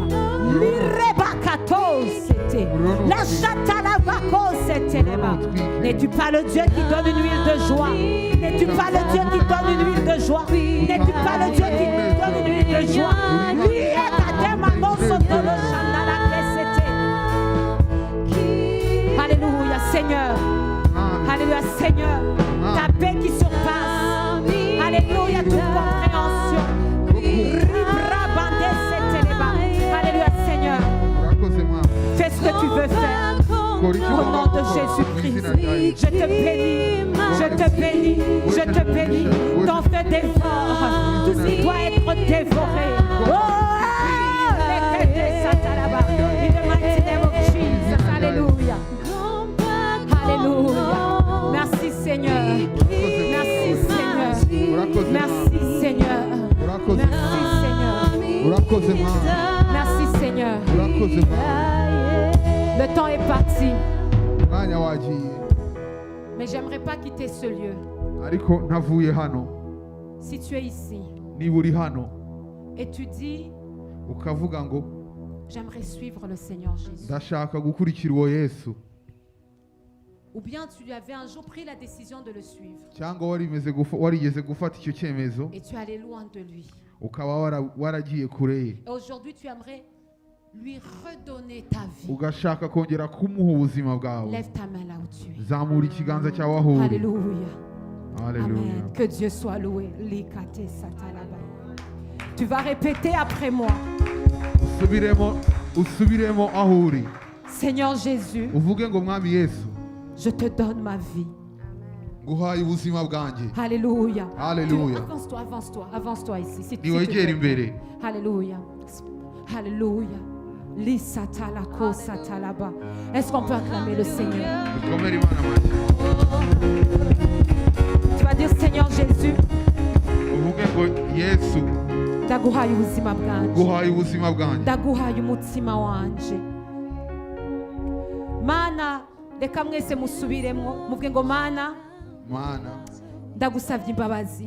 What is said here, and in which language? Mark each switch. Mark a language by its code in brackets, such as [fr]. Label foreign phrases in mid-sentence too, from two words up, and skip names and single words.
[fr] Lirebakato c'était. La chatalabako c'était là-bas. N'es-tu pas le Dieu qui donne une huile de joie? N'es-tu pas le Dieu qui donne une huile de joie? N'es-tu pas le Dieu qui donne une huile de joie? Alléluia Seigneur. Alléluia Seigneur. Ta paix qui surpasse. Alléluia toute compréhension. Alléluia Seigneur. [rw] Urakoze Mwami. [fr] Fais ce que tu veux faire. [rw] Kora icyo [fr] Au [rw] ugomba [fr] nom de [rw] gukora. Mu [fr] Jésus-Christ, [rw] izina rya Yesu. [fr] je te bénis, je te bénis, je te bénis. Ton feu dévore tout ce qui doit être dévoré. Oh, les têtes de Satan là-bas. [en] In the mighty name of Jesus. [fr] Alléluia. Alléluia. Merci Seigneur. Merci Seigneur. [rw] Urakoze [fr] Merci Seigneur. [rw] Urakoze [fr] Merci Seigneur. [rw] Urakoze Mwami. [fr] Merci Seigneur. [rw] Urakoze Mwami. [fr] Le temps est parti, [rw] Umwanya wagiye. [fr] mais j'aimerais pas quitter ce lieu. [rw] Ariko ntavuye hano. [fr] Si tu es ici [rw] Niba uri hano [fr] et tu dis, [rw] ukavuga ngo [fr] J'aimerais suivre le Seigneur Jésus. [rw] ndashaka gukurikira uwo Yesu. [fr] Ou bien tu avais un jour pris la décision de le suivre [rw] cyangwa warigeze gufata icyo cyemezo [fr] et tu es allé loin de lui. [rw] ukaba waragiye kure ye, [fr] Et aujourd'hui, tu aimerais lui redonner ta vie. [rw] ugashaka kongera kumuha ubuzima bwawe. [fr] Lève ta main là où tu es. [rw] Zamura ikiganza cyawe aho uri. [fr] Alléluia. [rw] Haleluya. [fr] Amen. Que Dieu soit loué. Likate satalaba. Tu vas répéter après moi. [rw] usubiremo aho uri, [fr] Seigneur Jésus, [rw] uvuge ngo mwami Yesu, [fr] je te donne ma vie. [rw] nguhaye ubuzima bwanjye. [fr] Alléluia. Alléluia. Avance-toi, avance-toi, avance-toi ici. Si tu [rw] niwegere imbere. [fr] Alléluia. Alléluia. Lisatalako satalaba. Est-ce qu'on peut acclamer le Seigneur? [rw] Dukomere Imana amashyi. [fr] Tu vas dire Seigneur Jésus, [rw] uvuge ngo Yesu, ndaguhaye ubuzima bwanjye. nguhaye ubuzima bwanjye. Ndaguhaye umutima wanje. Mana, reka mwese musubiremo muvuge ngo Mana, Mana, ndagusabye imbabazi